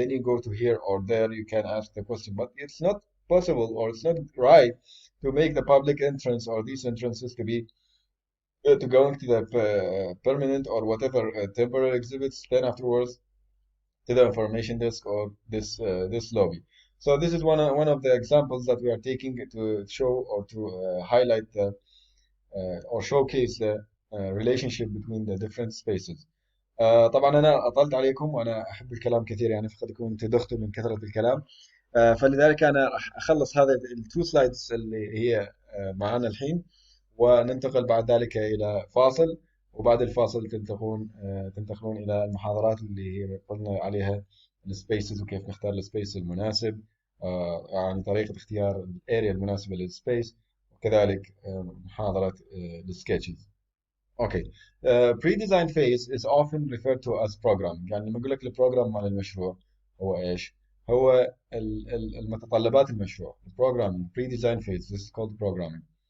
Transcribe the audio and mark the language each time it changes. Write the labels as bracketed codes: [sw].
[en] Then you go to here or there. You can ask the question, but it's not possible or it's not right to make the public entrance or these entrances to be to going to the permanent or whatever temporary exhibits. Then afterwards to the information desk or this lobby. So this is one of the examples that we are taking to show or to highlight the or showcase the relationship between the different spaces. [ar] طبعا انا اطلت عليكم وانا احب الكلام كثير يعني فقد اكون تدخت من كثرة الكلام. فلذلك انا راح اخلص هذا التو سلايدز اللي هي معنا الحين وننتقل بعد ذلك الى فاصل وبعد الفاصل تنتقلون الى المحاضرات اللي هي قلنا عليها السبيسز وكيف نختار السبيس المناسب يعني طريقة اختيار الاريا المناسبة للسبيس وكذلك محاضرة السكتشز. اوكي. [en] pre-design phase is often referred to as programming [ar] يعني لما اقول لك البروجرام مال المشروع هو ايش؟ هو المتطلبات المشروع. [en] programming pre-design phase this is called programming.